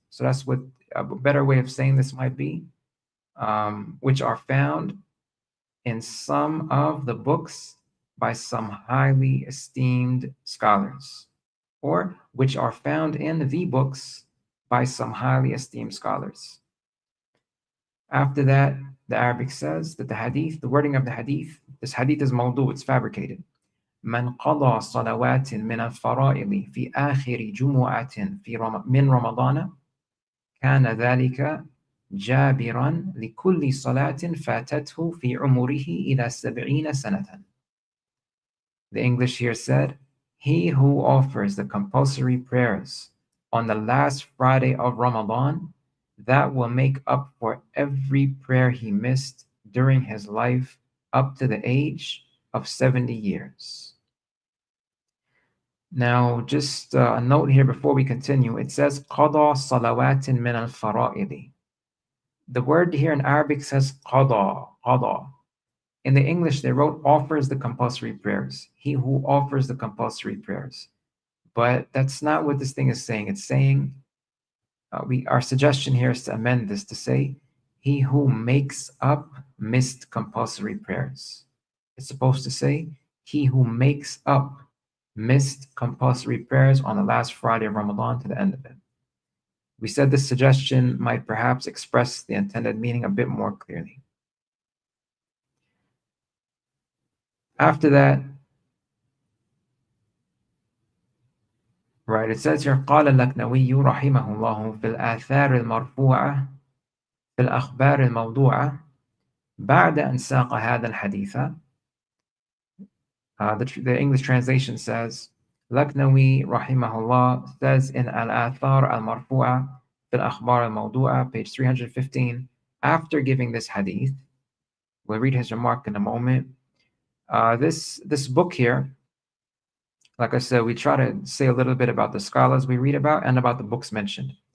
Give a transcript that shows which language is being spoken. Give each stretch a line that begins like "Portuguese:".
English: So that's what a better way of saying this might be, which are found in some of the books by some highly esteemed scholars, or which are found in the books by some highly esteemed scholars. After that, the Arabic says that the hadith, the wording of the hadith, this hadith is mawdu, it's fabricated.
Arabic: من قضى صلوات من الفرائض في آخر جمعة من رمضان كان ذلك جابرا لكل صلاة فاتته في عمره إلى 70 سنة.
English: The English here said, he who offers the compulsory prayers on the last Friday of Ramadan, that will make up for every prayer he missed during his life up to the age of 70 years. Now, just a note here before we continue. It says,
Arabic: قضى صلوات من الفرائض.
English: The word here in Arabic says قضى, قضى. In the English, they wrote offers the compulsory prayers. He who offers the compulsory prayers. But that's not what this thing is saying. It's saying, our suggestion here is to amend this to say, he who makes up missed compulsory prayers. It's supposed to say, he who makes up missed compulsory prayers on the last Friday of Ramadan to the end of it. We said this suggestion might perhaps express the intended meaning a bit more clearly. After that, right, it says here,
Arabic: قال اللكنوي رحمه الله في الآثار المرفوعة في الأخبار الموضوعة بعد أن ساق هذا الحديث.
English: The English translation says, Laknawi rahimahullah says in Al-Athar al-Marfu'a fil Akhbar al-Mawdu'a, page 315, after giving this hadith, we'll read his remark in a moment. This book here, like I said, we try to say a little bit about the scholars we read about and about the books mentioned.